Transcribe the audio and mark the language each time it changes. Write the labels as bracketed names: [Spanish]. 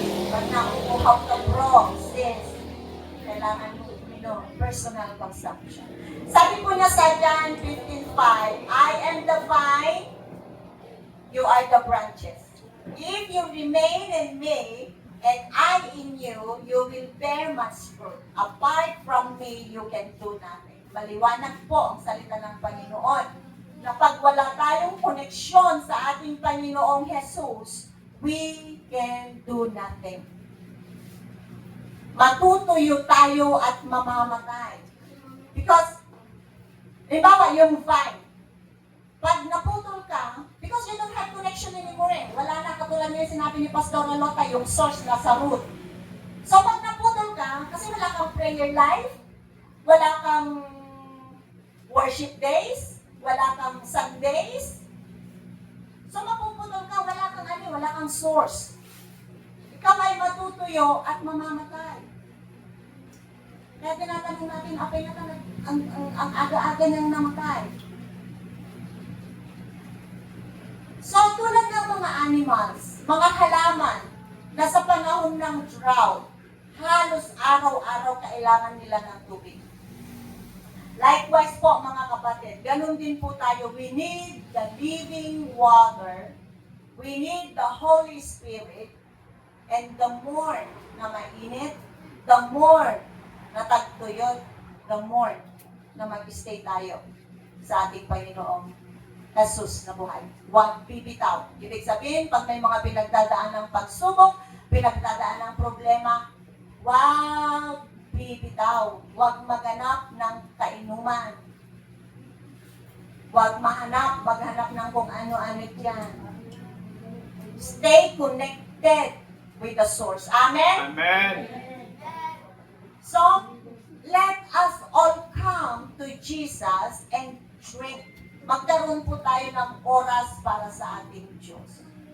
[Filipino] Pag nauuhaw ka bro, sis, kailangan mo uminom, personal consumption. Sabi po niya sa [English] John 15:5, I am the vine, you are the branches. If you remain in me, and I in you, you will bear much fruit. Apart from me, you can do nothing. [Filipino] Maliwanag po ang salita ng Panginoon na pag wala tayong koneksyon sa ating Panginoong Jesus, [English] we can do nothing. [Filipino] Matutuyo tayo at mamamatay. [English] Because, [Filipino] halimbawa, yung vine, pag naputol ka, [English] because you don't have connection anymore eh. [Filipino] Wala na, katulad niya yung sinabi ni Pastor Lota, yung source na sa root. So pag naputol ka, kasi wala kang prayer life, wala kang worship days, wala kang Sundays, so mapuputol ka, wala kang source. Ikaw ay matutuyo at mamamatay. Kaya tinatanong natin, apay na ka ang aga-aga niyang namatay. So, tulad ng mga animals, mga halaman, na sa panahon ng drought, halos araw-araw kailangan nila ng tubig. Likewise po, mga kapatid, ganun din po tayo. [English] We need the living water. We need the Holy Spirit. [Filipino] And the more na mainit, the more na tagtuyot, the more na mag-stay tayo sa ating Panginoong Jesus na buhay. Huwag bibitaw. Ibig sabihin, pag may mga pinagdadaan ng pagsubok, pinagdadaan ng problema, huwag bibitaw. Huwag maghanap ng kainuman. Huwag maghanap ng kung ano-ano dyan. [English] Stay connected with the source. Amen? Amen. So, let us all come to Jesus and drink. [Filipino] Magkaroon po tayo ng oras para sa ating Diyos.